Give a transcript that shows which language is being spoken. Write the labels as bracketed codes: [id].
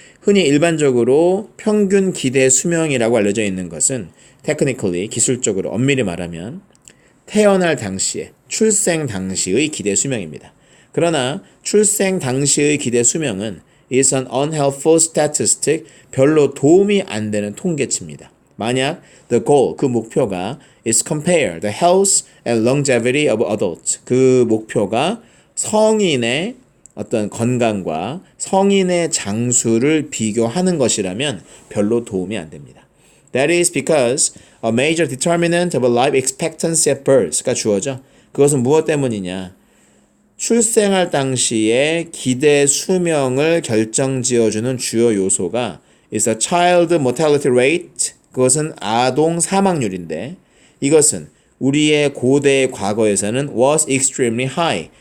[ko] 흔히 일반적으로 평균 기대 수명이라고 알려져 있는 것은 technically 기술적으로 엄밀히 말하면 태어날 당시에 출생 당시의 기대 수명입니다. 그러나 출생 당시의 기대 수명은 [en] is an unhelpful statistic. [ko] 별로 도움이 안 되는 통계치입니다. 만약 [en] the goal, [ko] 그 목표가 [en] is compare the health and longevity of adults. [ko] 그 목표가 성인의 어떤 건강과 성인의 장수를 비교하는 것이라면 별로 도움이 안 됩니다. [en] That is because a major determinant of life expectancy at birth [ko] 가 주어져. 그것은 무엇 때문이냐? 출생할 당시에 기대 수명을 결정지어주는 주요 요소가 [en] is a child mortality rate. [ko] 그것은 아동 사망률인데 이것은 우리의 고대 과거에서는 [en] was extremely high.